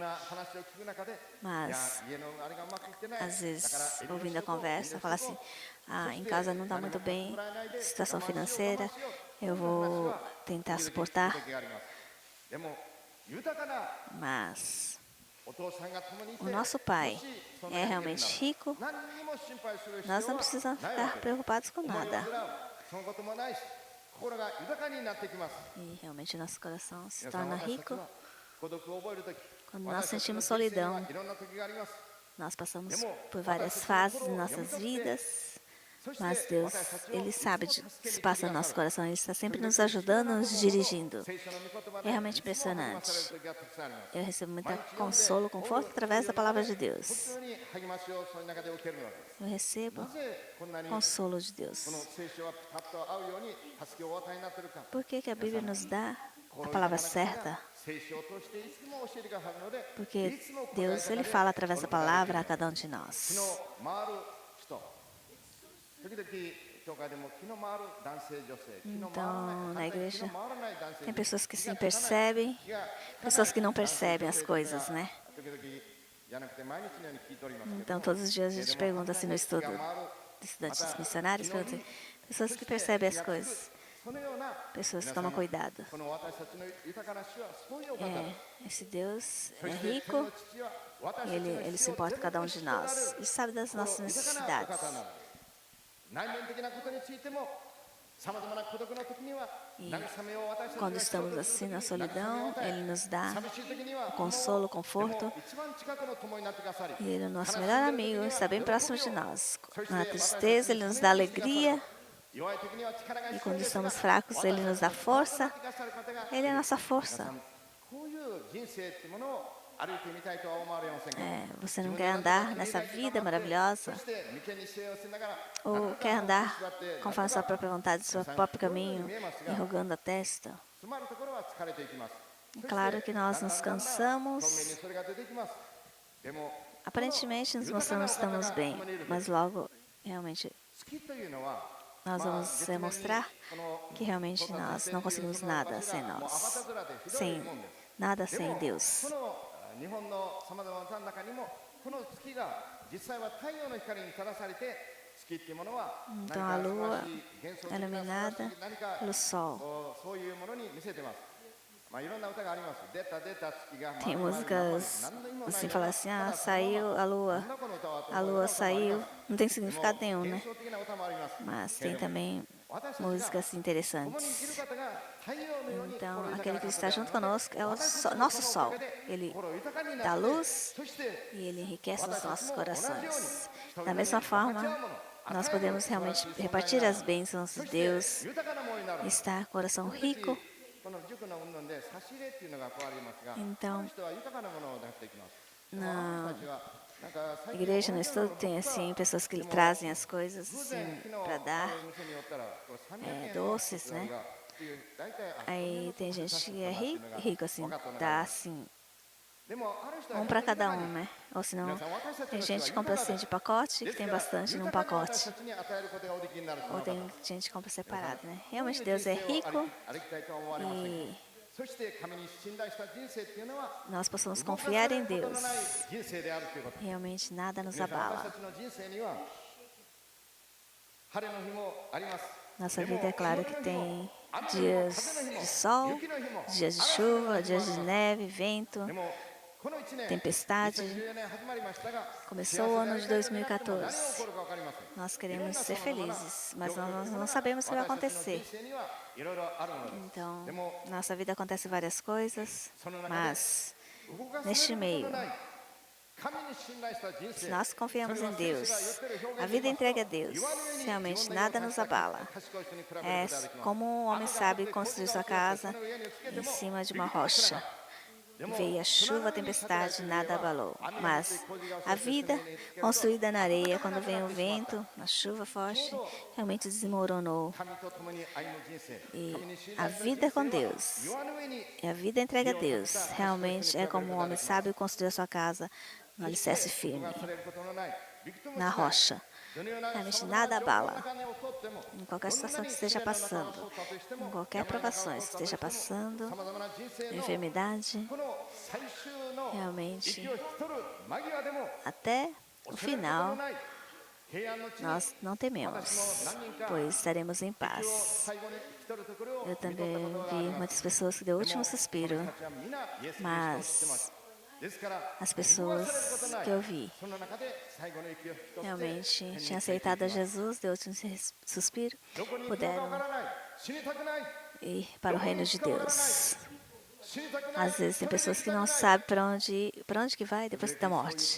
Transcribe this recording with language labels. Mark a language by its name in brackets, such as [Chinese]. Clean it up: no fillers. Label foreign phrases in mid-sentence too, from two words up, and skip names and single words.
[Portuguese] Mas, às vezes, ouvindo a conversa, fala assim: em casa não está muito bem, situação financeira, eu vou tentar suportar. Mas o nosso Pai é realmente rico, nós não precisamos ficar preocupados com nada. [Japanese] 心が豊かになってきます。 [Portuguese] E realmente nosso coração se [Japanese] 皆さん、 [Portuguese] torna [Japanese] 私たち [Portuguese] rico [Japanese] は孤独を覚えるとき、 [Portuguese] quando nós [Japanese] 私たちの [Portuguese] sentimos [Japanese] 人生には [Portuguese] solidão. [Japanese] いろんな時があります。 [Portuguese] Nós passamos por várias fases em nossas vidas, [Japanese] そして [Portuguese] mas Deus, [Japanese] 私たちを [Portuguese] Ele [Japanese] いつ [Portuguese] sabe [Japanese] も [Portuguese] de [Japanese] 助 [Portuguese] se [Japanese] けに来て [Portuguese] passa [Japanese] く [Portuguese] no [Japanese] だ [Portuguese] nosso [Japanese] さる。 [Portuguese] coração. Ele está sempre [Japanese] 時々 [Portuguese] nos [Japanese] 知らない [Portuguese] ajudando, [Japanese] こと [Portuguese] nos [Japanese] ほど [Portuguese] dirigindo. [Japanese] 聖書の御言葉 [Portuguese] É [Japanese] で [Portuguese] realmente [Japanese] いつも励まされる [Portuguese] impressionante. [Japanese] 時がたくさんあります。 [Portuguese] Eu recebo muito [Japanese] 毎日読んで [Portuguese] consolo, conforto através da palavra de [Japanese] 本 [Portuguese] Deus. [Japanese] 当に励ましをその中で受けるのです。 [Portuguese] Eu recebo [Japanese] なぜこんなにこ [Portuguese] consolo de [Japanese] の [Portuguese] Deus. [Japanese] 聖書はピタッと合うように助けをお与えになっているか。 [Portuguese] Por que que a Bíblia nos dá [Japanese] 心 [Portuguese] a [Japanese] 豊 [Portuguese] palavra [Japanese] かな方 [Portuguese] certa? [Japanese] が聖書を通していつも教えてくださるので、 [Portuguese] Porque [Japanese] いつも答え [Portuguese] Deus, [Japanese] 方 [Portuguese] Ele [Japanese] で [Portuguese] fala através da [Japanese] お答え [Portuguese] palavra [Japanese] で [Portuguese] a [Japanese] きる。 [Portuguese] cada um de [Japanese] 気 [Portuguese] nós. [Japanese] の回る人。時々教会でも気の回る男性女性、気の回ら [Portuguese] Então, [Japanese] ない [Portuguese] na igreja, [Japanese] 気の回らない男性 [Portuguese] tem pessoas que [Japanese] 気 [Portuguese] sim [Japanese] が立たない [Portuguese] percebem, [Japanese] 気が [Portuguese] pessoas que não [Japanese] 男性 [Portuguese] percebem [Japanese] 女 [Portuguese] as [Japanese] 性 [Portuguese] coisas, né? [Japanese] 時々じゃなくて毎日のように聞いておりますけど [Portuguese] Então, [Japanese] も [Portuguese] todos os dias a gente [Japanese] でも [Portuguese] pergunta assim no [Japanese] 気が [Portuguese] estudo [Japanese] 回る [Portuguese] de estudantes missionários, pergunta assim, pessoas que percebem as coisas, [Japanese] そのような [Portuguese] pessoas que [Japanese] 皆さん [Portuguese] tomam cuidado. [Japanese] この私たちの豊かな主はそういうお方です [Portuguese] Esse Deus [Japanese] そ [Portuguese] é [Japanese] して天 [Portuguese] rico, [Japanese] の父は私たち [Portuguese] ele, [Japanese] の [Portuguese] ele [Japanese] 必 [Portuguese] se [Japanese] 要 [Portuguese] importa com cada um de [Japanese] 全部知っておられ [Portuguese] nós. [Japanese] る [Portuguese] Ele sabe das [Japanese] この [Portuguese] nossas [Japanese] 豊かなお [Portuguese] necessidades. [Japanese] 方なのです内面的なことについてもさまざまな孤独の時には [Portuguese] E [Japanese] 慰めを私たち [Portuguese] quando [Japanese] が必要 [Portuguese] estamos [Japanese] とす [Portuguese] assim [Japanese] る [Portuguese] na [Japanese] 時に慰めを [Portuguese] solidão, [Japanese] 与え [Portuguese] Ele nos dá [Japanese] 寂しい時には [Portuguese] consolo, [Japanese] で [Portuguese] conforto. [Japanese] も一番近くの友になってくださり [Portuguese] E Ele é o nosso [Japanese] 悲しん [Portuguese] melhor [Japanese] でいる時 [Portuguese] amigo, [Japanese] には [Portuguese] está bem [Japanese] 喜び [Portuguese] próximo de [Japanese] を [Portuguese] nós. [Japanese] そして [Portuguese] Na [Japanese] 私たち [Portuguese] tristeza, [Japanese] に [Portuguese] Ele nos [Japanese] 励 [Portuguese] dá [Japanese] ましてくださる [Portuguese] alegria. [Japanese] 弱い時には力が [Portuguese] E [Japanese] 必要 [Portuguese] quando [Japanese] ですが [Portuguese] estamos fracos, Ele nos dá [Japanese] 私たち [Portuguese] força. [Japanese] にパートナーとなってくださる方が [Portuguese] Ele é a nossa [Japanese] 皆 [Portuguese] força. [Japanese] さんこういう人生っていうものを歩いてみたいとは思われませんか [Portuguese] Você não quer andar nessa vida maravilhosa? [Japanese] そして眉間にしわを寄せながら [Portuguese] Ou quer andar conforme sua própria vontade, seu próprio caminho, enrugando a testa? [Japanese] 詰まるところは疲れていきます [Portuguese] É claro que nós nos [Japanese] だんだんだんだん [Portuguese] cansamos. [Japanese] 遠目にそれが出てきますでも [Portuguese] Aparentemente nos mostramos que estamos bem, mas logo realmente [Japanese] 好きというのは [Portuguese] nós vamos demonstrar que realmente nós não conseguimos nada sem nós, sem nada sem [Japanese] こ [Portuguese] Deus. [Japanese] の日本のさまざまな中にもこの月が実際は太陽の光に照らされて月っていうものは [Portuguese] Então a [Japanese] 何か素晴 [Portuguese] lua [Japanese] らしい幻想的 [Portuguese] é [Japanese] な素晴らし [Portuguese] iluminada [Japanese] い何か [Portuguese] pelo sol. [Japanese] そういうものに見せてますまあいろんな歌があります出た出た月が [Portuguese] Tem músicas assim, falar assim, ah, saiu a [Japanese] なんだこの歌はと [Portuguese] lua saiu, não tem [Japanese] で [Portuguese] significado [Japanese] も [Portuguese] nenhum, [Japanese] 幻 [Portuguese] né? [Japanese] 想的な歌もあります [Portuguese] Mas tem também [Japanese] 私たちが [Portuguese] músicas [Japanese] 共に生きる [Portuguese] interessantes. [Japanese] 方が太陽のように [Portuguese] Então, [Japanese] 心豊か [Portuguese] aquele [Japanese] な [Portuguese] que [Japanese] 方 [Portuguese] está [Japanese] である [Portuguese] junto [Japanese] ので [Portuguese] conosco é o [Japanese] 私たちも [Portuguese] nosso [Japanese] そのお [Portuguese] sol. [Japanese] かげで [Portuguese] Ele [Japanese] 心豊かにな [Portuguese] dá [Japanese] って [Portuguese] luz [Japanese] そして [Portuguese] e ele enriquece os [Japanese] 私た [Portuguese] nossos [Japanese] ちも同じように [Portuguese] corações. [Japanese] 人々 [Portuguese] Da [Japanese] に [Portuguese] mesma [Japanese] 分かち合う [Portuguese] forma, [Japanese] もの [Portuguese] nós podemos realmente repartir as bênçãos de Deus, estar coração rico. [Japanese] この塾の運動で差し入れっていうのが加わりますが、 [Portuguese] Então, [Japanese] この人は豊かなものを出していきます。 [Portuguese] na [Japanese] 私たちはなんか最 [Portuguese] igreja, no estudo, tem assim pessoas que trazem as coisas [Japanese] 偶然 [Portuguese] assim [Japanese] 昨日 [Portuguese] para [Japanese] あ [Portuguese] dar. [Japanese] る店に寄ったらこれ300 [Portuguese] É, [Japanese] 円の [Portuguese] doces, né? [Japanese] っていう大体 [Portuguese] Aí tem gente que é rico assim, [Japanese] 分かったのが [Portuguese] dá assim, [Japanese] でもある人は [Portuguese] um para cada um, né? Ou senão, [Japanese] 皆さん私たち [Portuguese] tem [Japanese] の人は [Portuguese] gente que compra assim de pacote, que tem bastante num [Japanese] 豊かな私 [Portuguese] pacote. [Japanese] たちに与えることがおできになるそ [Portuguese] Ou [Japanese] の方 [Portuguese] tem gente que compra separado, né? [Japanese] こういう [Portuguese] Realmente Deus é [Japanese] 人生を [Portuguese] rico [Japanese] 歩きたいとは思われませんか [Portuguese] e [Japanese] そして神に信頼した人生っていうのは [Portuguese] nós possamos [Japanese] 動かさ [Portuguese] confiar [Japanese] れ [Portuguese] em [Japanese] ることのない [Portuguese] Deus. [Japanese] 人生であるということ [Portuguese] Realmente nada nos [Japanese] 皆さん私 [Portuguese] abala. [Japanese] たちの人生には晴れの日もあります [Portuguese] Nossa vida, é claro que tem [Japanese] 雨の日も [Portuguese] dias [Japanese] 風の日も [Portuguese] de sol, [Japanese] 雪の日も [Portuguese] dias de chuva, dias de neve, vento. [Japanese] でもこの1年 [Portuguese] Tempestade. [Japanese] 2014年始まりましたが [Portuguese] Começou o ano de [Japanese] 幸せでありたいとも何が [Portuguese] 2014. [Japanese] 起こるか分かりません [Portuguese] Nós queremos ser felizes, mas nós não sabemos o que vai [Japanese] 私たちの [Portuguese] acontecer. [Japanese] 人生にはいろいろあるのです [Portuguese] Então, [Japanese] でも [Portuguese] nossa vida acontece várias coisas, [Japanese] その中で [Portuguese] mas [Japanese] 動かさ [Portuguese] neste [Japanese] れること [Portuguese] meio, [Japanese] のない神に信頼した人 [Portuguese] se [Japanese] 生 [Portuguese] nós confiamos [Japanese] それ [Portuguese] em [Japanese] は聖書が言 [Portuguese] Deus, [Japanese] ってる表 [Portuguese] a [Japanese] 現 [Portuguese] vida [Japanese] で言いますと [Portuguese] entregue a Deus, [Japanese] 岩の上に [Portuguese] realmente [Japanese] 自分の [Portuguese] nada [Japanese] 家を [Portuguese] nos [Japanese] 建てた [Portuguese] abala. [Japanese] 賢い人に比べる [Portuguese] É [Japanese] ことができます [Portuguese] como um homem sabe construir sua casa [Japanese] 雨が降って氷が落ちてその上につけて [Portuguese] em [Japanese] も [Portuguese] cima de uma rocha. [Japanese] でも [Portuguese] Veio a chuva, a [Japanese] その上に建てられ [Portuguese] tempestade, [Japanese] ている [Portuguese] nada [Japanese] 家は [Portuguese] abalou. [Japanese] 雨が降って [Portuguese] Mas [Japanese] 氷が落ち [Portuguese] a [Japanese] てその [Portuguese] vida [Japanese] 上につけると [Portuguese] construída na areia, quando vem o vento, a chuva forte, realmente desmoronou. [Japanese] 神と共に歩む人生 [Portuguese] E [Japanese] 神に信 [Portuguese] a [Japanese] 頼する [Portuguese] vida [Japanese] 人 [Portuguese] com [Japanese] 生は [Portuguese] Deus [Japanese] 岩の上に [Portuguese] e a vida entregue a Deus realmente é como um homem sábio construiu a sua casa no alicerce [Japanese] 動 [Portuguese] firme, [Japanese] かされることのないびくともし [Portuguese] na [Japanese] ない [Portuguese] rocha. [Japanese] どのような [Portuguese] Realmente [Japanese] 様々な [Portuguese] nada [Japanese] 状況の [Portuguese] abala. [Japanese] 中に起こっても [Portuguese] Em qualquer situação que esteja passando, em qualquer provação que esteja passando, [Japanese] 様々な人生の [Portuguese] enfermidade, [Japanese] この最終の [Portuguese] realmente [Japanese] 息を引き取る間際でも [Portuguese] até o [Japanese] 恐れることの [Portuguese] final [Japanese] ない平安の地に [Portuguese] nós não tememos, pois estaremos em [Japanese] 息を [Portuguese] paz. [Japanese] 最後に引き取るところを [Portuguese] Eu [Japanese] 見取った [Portuguese] também [Japanese] ことがあ [Portuguese] vi [Japanese] ります [Portuguese] muitas pessoas que deu o [Japanese] で [Portuguese] último [Japanese] も [Portuguese] suspiro, [Japanese] 私たちは皆イエス・キリストを知ってます [Portuguese] mas As pessoas que eu vi realmente tinham aceitado a Jesus, deu um suspiro, puderam ir para o reino de Deus. Às vezes tem pessoas que não sabem para onde que vai depois da morte.